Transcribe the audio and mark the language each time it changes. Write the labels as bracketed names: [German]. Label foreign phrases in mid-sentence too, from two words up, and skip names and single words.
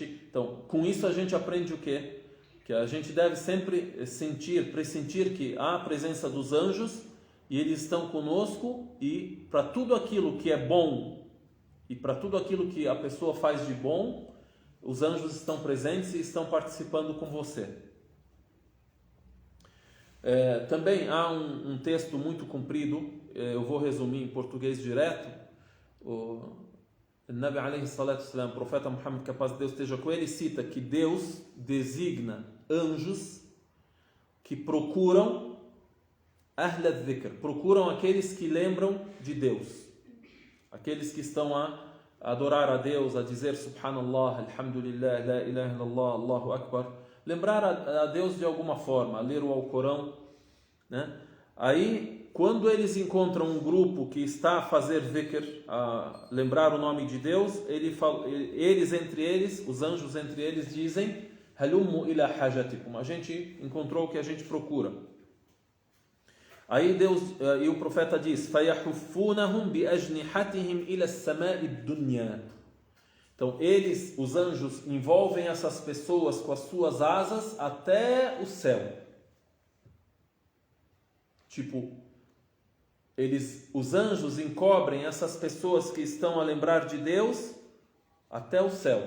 [Portuguese] Então, com isso a gente aprende o quê? Que a gente deve sempre pressentir que há a presença dos anjos e eles estão conosco, e para tudo aquilo que é bom e para tudo aquilo que a pessoa faz de bom, os anjos estão presentes e estão participando com você. Também há um texto muito comprido, eu vou resumir em português direto. O [Arabic] نبي عليه الصلاة والسلام, [Portuguese] o profeta Muhammad, que a paz de Deus esteja com ele, cita que Deus designa anjos que procuram [Arabic] أهل الذكر, [Portuguese] procuram aqueles que lembram de Deus, aqueles que estão a adorar a Deus, a dizer [Arabic] سبحان الله، الحمد لله، لا إله إلا الله، الله أكبر, [Portuguese] lembrar a Deus de alguma forma, a ler o Alcorão, né? Aí, quando eles encontram um grupo que está a fazer dhikr, a lembrar o nome de Deus, eles entre eles, os anjos entre eles, dizem [Arabic] هلموا إلى حاجتكم, [Portuguese] a gente encontrou o que a gente procura. Aí Deus e o profeta diz: [Arabic] فَيَحُفُّونَهُمْ بِأَجْنِحَتِهِمْ إِلَى السَّمَاءِ الدُّنْيَا. [Portuguese] Então eles, os anjos, envolvem essas pessoas com as suas asas até o céu. Tipo, os anjos encobrem essas pessoas que estão a lembrar de Deus até o céu.